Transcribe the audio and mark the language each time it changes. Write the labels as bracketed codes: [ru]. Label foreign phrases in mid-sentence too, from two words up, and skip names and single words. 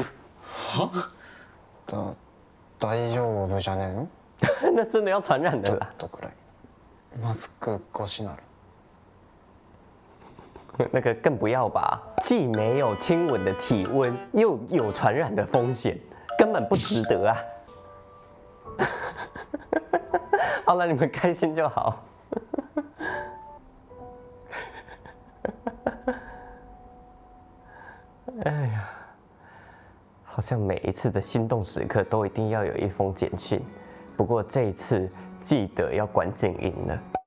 [ja] 大丈夫じゃねえの？ [zh] 那真的要传染的啦。 [ja] とくらい。マスク越しなら。 [zh] 那个更不要吧，既没有亲吻的体温，又有传染的风险，根本不值得啊！好了，你们开心就好。哎呀，好像每一次的心动时刻都一定要有一封简讯，不过这一次记得要关静音了。